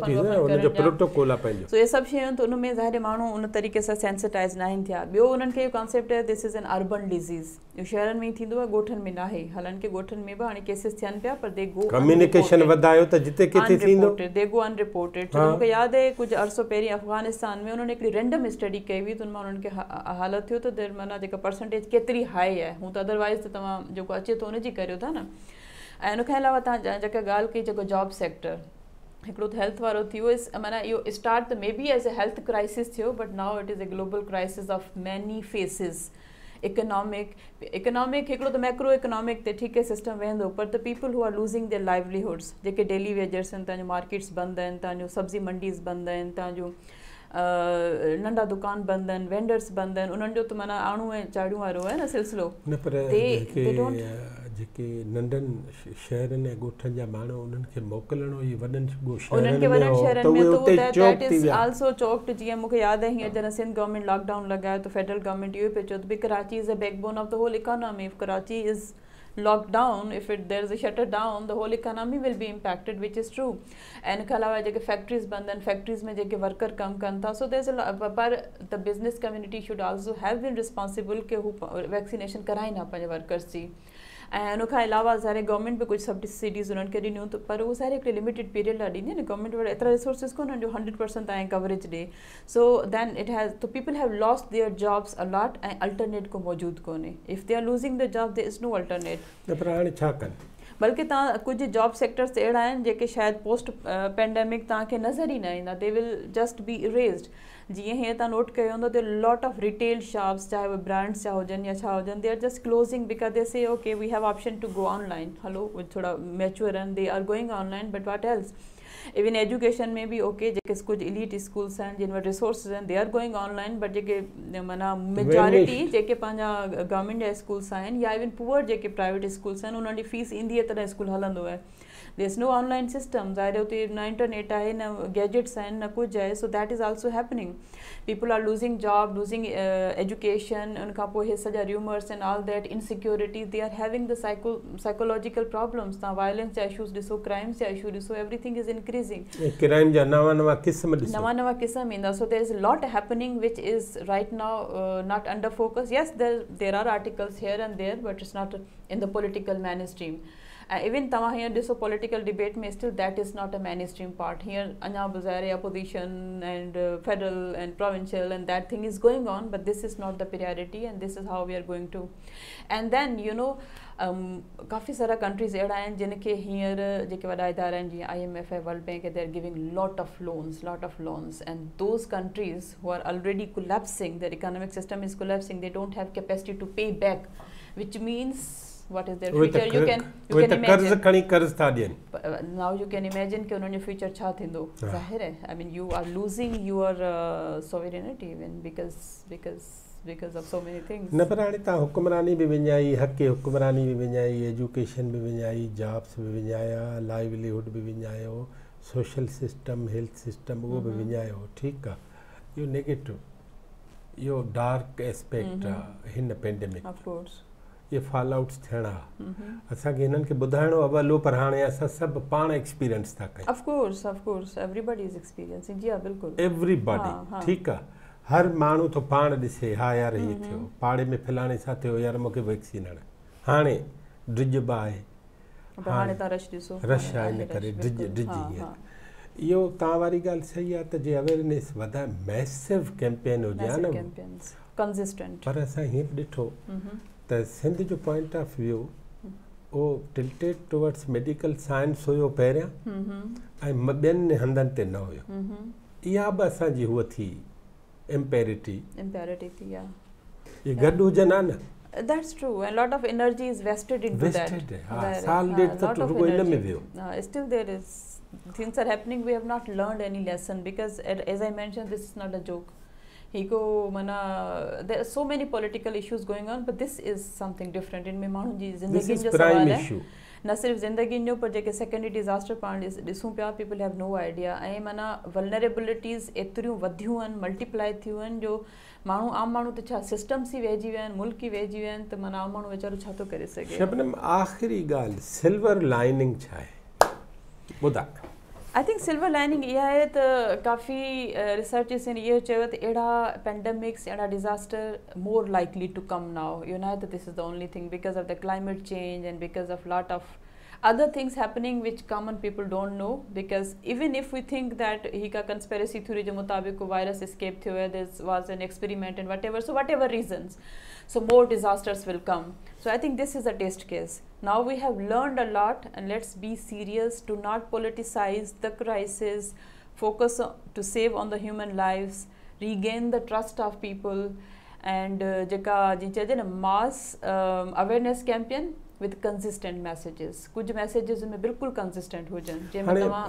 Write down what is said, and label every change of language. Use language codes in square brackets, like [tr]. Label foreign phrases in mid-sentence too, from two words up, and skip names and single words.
[sd] सो इहे सभु शयूं त उनमें ज़ाहिर माण्हू उन तरीक़े सां सेंसिटाइज़ न आहिनि थिया ॿियो उन्हनि खे इहो कॉन्सेप्ट आहे [en] this is an urban disease [sd] इहो शहरनि में ई थींदो आहे ॻोठनि में न आहे हालांकि ॻोठनि में बि हाणे केसिस थियनि पिया पर [en] they go [sd] कम्युनिकेशन वधायो त जिते किथे थींदो [en] they go unreported [sd] छो मूंखे यादि आहे कुझु अरसो पहिरीं अफ़गानिस्तान में उन्हनि हिकिड़ी [en] random study [sd] कई हुई त उन मां उन्हनि खे हालत थियो त माना जेका परसेंटेज केतिरी हाई आहे हूं त अदरवाइज़ त तव्हां जेको अचे थो उनजी करियो था न ऐं उनखां अलावा तव्हां जेका ॻाल्हि कई जेको [en] job sector [sd] हिकिड़ो त हेल्थ वारो थी वियो माना इहो स्टार्ट त [en] may be as a health crisis [sd] थियो [en] but now it is a global crisis of many faces economic [sd] हिकिड़ो त [en] macro economic [sd] ते ठीकु आहे सिस्टम वेंदो पर [en] the people who are losing their livelihoods [sd] जेके [en] daily wagers [sd] आहिनि तव्हांजो मार्केट्स बंदि आहिनि तव्हांजो सब्ज़ी मंडीज़ बंदि आहिनि तव्हांजो नंढा दुकान बंदि आहिनि वेंडर्स बंदि आहिनि उन्हनि जो त माना आणू ऐं चाड़ियूं वारो आहे न सिलसिलो जेके नंढनि शहरनि ऐं ॻोठनि जा माण्हू उन्हनि खे मोकिलणो ई वॾनि शहरनि में [en] that is also choked [sd] जीअं मूंखे यादि आहे हीअं जॾहिं सिंध गवर्नमेंट लॉकडाउन लॻायो त [en] federal government [sd] इहो पियो चयो त भई [en] Karachi is a backbone of the whole economy if Karachi is locked down if there is a shutter down the whole economy will be impacted which is true and [sd] के अलावा जेके फैक्ट्रीज बंद आहिनि फैक्ट्रीज में जेके वर्कर कम कनि था [en] so there's a [sd] पर [en] the business community should also have been responsible [sd] के हू वैक्सीनेशन कराइनि हा पंहिंजे वर्कर्स जी ऐं उन खां अलावा ज़ाहिर गवर्नमेंट बि कुझु सब्सिडीज़ उन्हनि खे ॾिनियूं त पर उहो ज़ाहिर हिकिड़े [en] limited period [sd] लाइ ॾींदी न गवर्नमेंट वटि एतिरा रिसोर्सिस कोन्हनि जो 100% तव्हांखे कवरेज ॾे [en] so then it has to people have lost their jobs a lot [sd] ऐं अल्टरनेट को मौजूदु कोन्हे [en] if they are losing the job there is no alternate [sd] पर हाणे छा कनि बल्कि तव्हां कुझु [en] job sectors [sd] अहिड़ा आहिनि जेके शायदि [en] post pandemic [sd] तव्हांखे नज़र ई न ईंदा [en] they will just be erased [sd] जीअं हीअं तव्हां नोट कयो हूंदो त [en] lot of retail shops [sd] चाहे उहे ब्रांड्स जा हुजनि या छा हुजनि दे [en] are just closing because they say okay we have option to go online [sd] हलो थोड़ा मैच्योर आहिनि [en] they are going online but what else even education [sd] में भी [en] ओके जेके [sd] कुछ [en] elite schools [sd] आहिनि जिन वटि रिसोर्सिस आहिनि [en] they are going online but [sd] जेके माना मेजॉरिटी जेके पंहिंजा गवर्नमेंट जा स्कूल्स आहिनि या [en] even poor [sd] जेके [en] private schools [sd] आहिनि उन्हनि जी फीस ईंदी आहे तॾहिं स्कूल हलंदो आहे [en] there is no online system [sd] ज़ाहिर हुते न इंटरनेट आहे न गैजेट्स आहिनि न कुझु आहे [en] so that is also happening people are losing job losing education [sd] उन खां पोइ इहे सॼा [en] rumours and all that insecurity they are having the psychological problems [sd] तव्हां वायलेंस जा इशूज़ ॾिसो क्राइम्स जा इशू ॾिसो [en] everything is increasing [sd] क्राइम जा नवां क़िस्म [en] ईंदा so there is lot happening which is right now not under focus yes there are articles here and there but it's not in the political main stream even [sd] तव्हां हींअर ॾिसो [en] political debate में still that is not a main stream part [sd] हींअर अञा बि ज़ाहिर [en] opposition and federal and provincial and that thing is going on but this is not the priority and this is how we are going to and then you know [sd] काफ़ी सारा कंट्रीज़ अहिड़ा आहिनि जिन खे हींअर जेके वॾा इदारा आहिनि जीअं IMF ऐं वर्ल्ड बैंक [en] they are giving lot of loans and those countries who are already collapsing their economic system is collapsing they don't have capacity to pay back which means what is their future you can imagine now you can imagine [sd] कि उन्हनि जो फ्यूचर छा थींदो ज़ाहिर है [en] I mean you are losing your sovereignty even because of so many things [sd] न पर हाणे तव्हां हुक्मरानी बि विञाई हक़ हुक्मरानी बि विञाई एजुकेशन बि विञाई जॉब्स बि विञाया लाइवलीहुड बि विञायो [en] social system health system [sd] उहो बि विञायो ठीकु आहे इहो नेगेटिव इहो [en] dark aspect [sd] आहे हिन पेंडेमिक [en] of course [sd] ये फॉल आउट्स थियणा असांखे हिननि खे ॿुधाइणो आहे भलो पर हाणे असां सभु पाण एक्सपीरियंस था कयूं [en] of course everybody is experiencing [sd] जी हा बिल्कुलु एवरीबॉडी ठीकु आहे हर माण्हू थो पाण ॾिसे हा यार हीअ थियो पाड़े में फलाणे सां थियो यार मूंखे वैक्सीन हण हाणे ड्रिज बि आहे हाणे तव्हां रश ॾिसो रश आहे इन करे ड्रिज हीअं इहो तव्हां वारी ॻाल्हि सही आहे त जे अवेयरनेस वधाए [en] massive campaign [sd] हुजे हा न कंसिस्टेंट पर असां हीअं बि ॾिठो त सिंध जो [en] point of view [sd] उहो [en] tilted towards medical science [sd] हुयो पहिरियां ऐं ॿियनि हंधनि ते न हुयो इहा बि असांजी हूअ थी इम्पेरिटी थी इहे गॾु हुजनि हा न [en] That's true and lot of energy is vested into that. [sd] साल ॾेढ त रुॻो इन में वियो [en] still there is things are happening we have not learned any lesson because as I mentioned this is not a joke there are so many political issues going on but this is something different in [sd] माण्हुनि जी ज़िंदगी जो सवाल है न सिर्फ़ ज़िंदगी जो पर जेके [en] secondary disaster [sd] पाण ॾिसूं पिया [en] people have no idea [sd] ऐं माना वल्नरेबिलिटीज़ एतिरियूं वधियूं आहिनि मल्टीप्लाई थियूं आहिनि जो माण्हू आम माण्हू त छा सिस्टम्स ई वेहिजी विया आहिनि मुल्क ई वेहिजी विया आहिनि त माना आम माण्हू वीचारो छा थो करे सघे शबनम आख़िरी ॻाल्हि [en] silver lining [sd] छा आहे ॿुधा [en] I think silver lining [sd] इहा आहे त काफ़ी रिसर्चिस आहिनि इहो चयो त अहिड़ा पेंडेमिक्स अहिड़ा डिज़ास्टर [en] more likely to come now you know that this is the only thing because of the climate change and because of lot of other things happening which common people don't know because even if we think that [sd] ही का [en] conspiracy theory [sd] जो मुताबिक को [en] virus escape [sd] थियो है [en] this was an experiment and whatever reasons so more disasters will come so I think this is a test case now we have learned a lot and let's be serious to not politicize the crisis focus to save on the human lives regain the trust of people and [sd] जेका जीअं चइजे न [en] mass awareness campaign with consistent messages कुछ messages [sd] में बिल्कुल [en] consistent [sd] हुजनि जंहिंमें तव्हां